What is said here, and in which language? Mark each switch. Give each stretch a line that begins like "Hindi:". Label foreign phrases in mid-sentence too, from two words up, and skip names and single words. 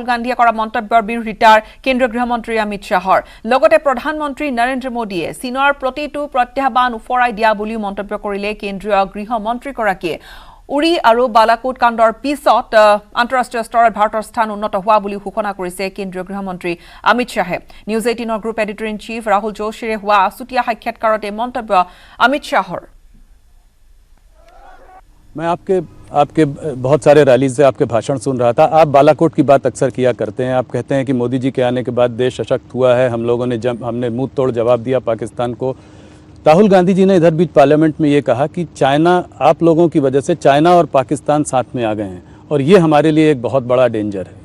Assamese: গান্ধীয়ে কৰা মন্তব্যৰ বিৰোধিতাৰ কেন্দ্ৰীয় গৃহমন্ত্ৰী অমিত শাহৰ লগতে প্ৰধানমন্ত্ৰী নৰেন্দ্ৰ মোদীয়ে চীনৰ প্ৰতিটো প্ৰত্যাহ্বান উফৰাই দিয়া বুলি মন্তব্য কৰিলে কেন্দ্ৰীয় গৃহমন্ত্ৰীগৰাকীয়ে উৰি আৰু বালাকোট কাণ্ডৰ পিছত আন্তঃৰাষ্ট্ৰীয় স্তৰত ভাৰতৰ স্থান উন্নত হোৱা বুলি ঘোষণা কৰিছে কেন্দ্ৰীয় গৃহমন্ত্ৰী অমিত শাহে নিউজ 18 গ্ৰুপ
English: editor in chief
Assamese: ৰাহুল যোশীৰে হোৱা আছুতীয়া সাক্ষাৎকাৰতে মন্তব্য अमित शाह।
Hindi: मैं आपके बहुत सारे रैली से आपके भाषण सुन रहा था। आप बालाकोट की बात अक्सर किया करते हैं। आप कहते हैं कि मोदी जी के आने के बाद देश सशक्त हुआ है, हम लोगों ने हमने मुंह तोड़ जवाब दिया पाकिस्तान को। राहुल गांधी जी ने इधर बीच पार्लियामेंट में ये कहा कि चाइना, आप लोगों की वजह से चाइना और पाकिस्तान साथ में आ गए हैं और ये हमारे लिए एक बहुत बड़ा डेंजर है।